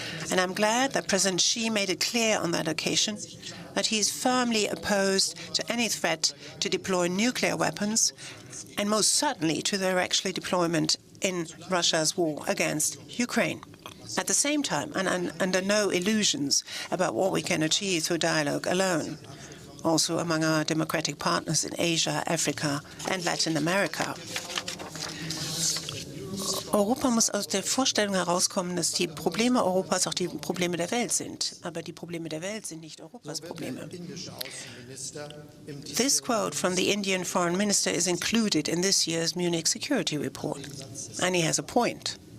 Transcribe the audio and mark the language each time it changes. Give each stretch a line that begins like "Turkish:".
English: And I'm glad that President Xi made it clear on that occasion that he is firmly opposed to any threat to deploy nuclear weapons, and most certainly to their actual deployment in Russia's war against Ukraine. At the same time, and under no illusions about what we can achieve through dialogue alone, also among our democratic partners in Asia, Africa, and Latin America.
German: Europa muss aus der Vorstellung herauskommen, dass die Probleme Europas auch die Probleme der Welt sind. Aber die Probleme der Welt sind nicht Europas Probleme.
English: This quote from the Indian foreign minister is included in this year's Munich Security Report. And he has a point.